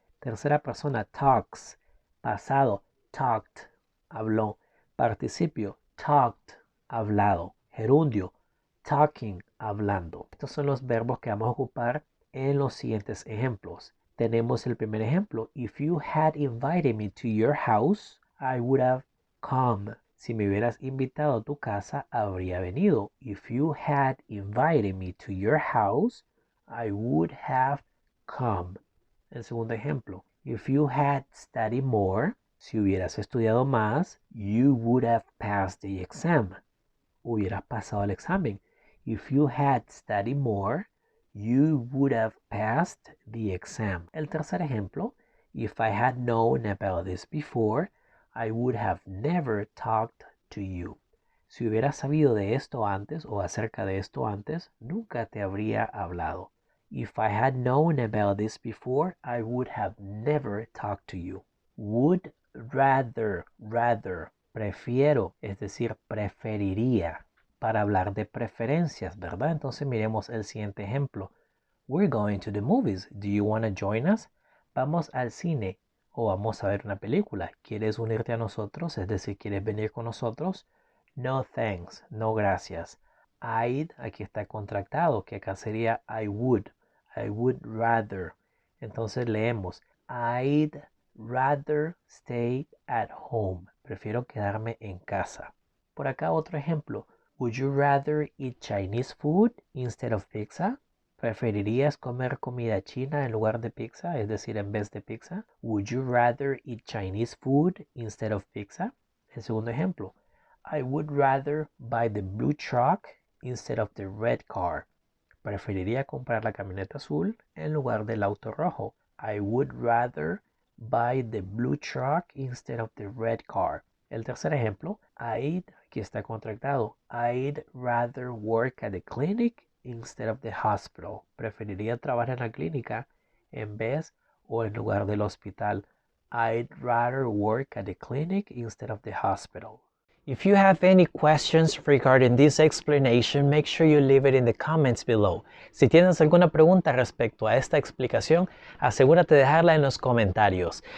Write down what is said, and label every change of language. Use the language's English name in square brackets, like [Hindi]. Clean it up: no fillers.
[Spanish] Tercera persona, talks, pasado, talked, habló. Participio, talked, hablado. Gerundio, talking, hablando. Estos son los verbos que vamos a ocupar en los siguientes ejemplos. Tenemos el primer ejemplo. [English] If you had invited me to your house, I would have come. [Spanish] Si me hubieras invitado a tu casa, habría venido. [English] If you had invited me to your house, I would have come. [Spanish] El segundo ejemplo. [English] If you had studied more, [Spanish] si hubieras estudiado más, [English] you would have passed the exam. [Spanish] Hubieras pasado el examen. [English] If you had studied more, you would have passed the exam. [Spanish] El tercer ejemplo. [English] If I had known about this before, I would have never talked to you. [Spanish] Si hubieras sabido de esto antes o acerca de esto antes, nunca te habría hablado. [English] If I had known about this before, I would have never talked to you. [Spanish] Would rather, prefiero, es decir, preferiría, para hablar de preferencias, ¿verdad? Entonces miremos el siguiente ejemplo. [English] We're going to the movies. Do you want to join us? [Spanish] Vamos al cine o vamos a ver una película. ¿Quieres unirte a nosotros? Es decir, ¿quieres venir con nosotros? [English] No thanks, [Spanish] no gracias. I'd, aquí está contractado, que acá sería I would rather. Entonces leemos, [English] I'd rather stay at home. [Spanish] Prefiero quedarme en casa. por acá otro ejemplo. [English] Would you rather eat Chinese food instead of pizza? [Spanish] ¿Preferirías comer comida china en lugar de pizza? Es decir, en vez de pizza. [English] Would you rather eat Chinese food instead of pizza? [Spanish] El segundo ejemplo. [English] I would rather buy the blue truck instead of the red car. [Spanish] Preferiría comprar la camioneta azul en lugar del auto rojo. [English] I would rather buy the blue truck instead of the red car. [Spanish] El tercer ejemplo, aquí está contractado. [English] I'd rather work at the clinic instead of the hospital. [Spanish] Preferiría trabajar en la clínica en vez o en lugar del hospital. [English] I'd rather work at the clinic instead of the hospital. If you have any questions regarding this explanation, make sure you leave it in the comments below. [Spanish] Si tienes alguna pregunta respecto a esta explicación, asegúrate de dejarla en los comentarios.